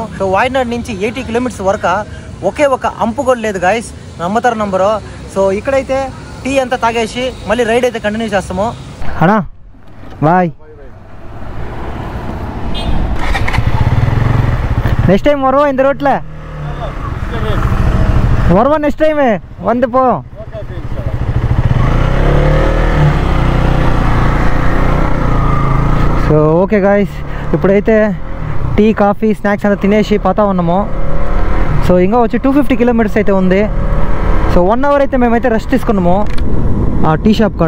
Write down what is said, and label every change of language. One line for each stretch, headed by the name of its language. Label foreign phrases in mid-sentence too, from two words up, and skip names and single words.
Telugu: సో వాయినాడ్ నుంచి 80 కిలోమీటర్స్ వరకు ఒకే ఒక అంపు కూడా లేదు గాయ్స్, నమ్మతారు నంబరు. సో ఇక్కడైతే టీ అంతా తాగేసి మళ్ళీ రైడ్ అయితే కంటిన్యూ చేస్తాము.
Tamil: అన్నా బాయ్.
English: next time
Tamil: வருவா இந்த ரோட்ல? வருவா
English: next time
Tamil: வந்து போ.
Telugu: సో ఓకే గాయ్స్, ఇప్పుడైతే
English: tea coffee snacks
Telugu: అంతా తినేసి పోతా ఉన్నాము. సో ఇంకా వచ్చి 250 కిలోమీటర్స్ అయితే ఉంది. సో 1 hour అయితే మేమైతే రెస్ట్ తీసుకున్నాము ఆ టీ షాప్ కాడ.